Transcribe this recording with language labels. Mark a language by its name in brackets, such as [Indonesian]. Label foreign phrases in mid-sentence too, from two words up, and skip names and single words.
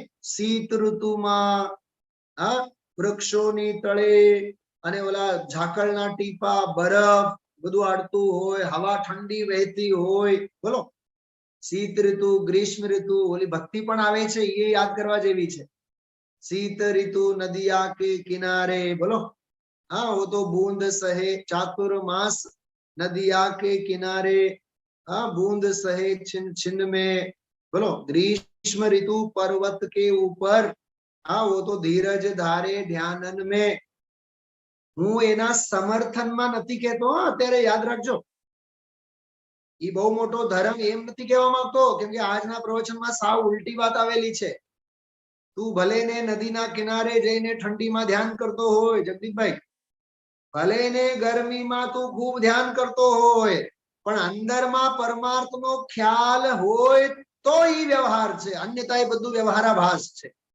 [Gujarati] શીત ઋતુમાં વૃક્ષોની તળે અને ઓલા ઝાકળના ટીપા, બરફ બધું આડતું હોય, હવા ઠંડી વહેતી હોય. બોલો, શીત ઋતુ, ગ્રીષ્મ ઋતુ, ઓલી ભક્તિ પણ આવે છે, એ યાદ કરવા જેવી છે. [Hindi] शीत ऋतु नदिया के किनारे, बोलो, हाँ वो तो बूंद सहे चातुर्मास नदिया के किनारे, हाँ बूंद सहे छिन छिन में. बोलो, ग्रीष्म ऋतु पर्वत के ऊपर, हाँ, वो तो धीरज धारे ध्यानन में, [Gujarati] હું એના સમર્થનમાં નથી કહેતો, અત્યારે યાદ રાખજો. એ બહુ મોટો ધર્મ એમ નથી કહેવા માંગતો, કેમ કે આજના પ્રવચનમાં સાવ ઉલટી વાત આવેલી છે. તું ભલે ને નદીના કિનારે જઈને ઠંડીમાં ધ્યાન કરતો હોય જગદીશભાઈ, ભલે ને ગરમીમાં તું ખૂબ ધ્યાન કરતો હોય, પણ અંદરમાં પરમાર્થનો ખ્યાલ હોય તો ઈ વ્યવહાર છે, અન્યથા એ બધું વ્યવહારાભાસ છે.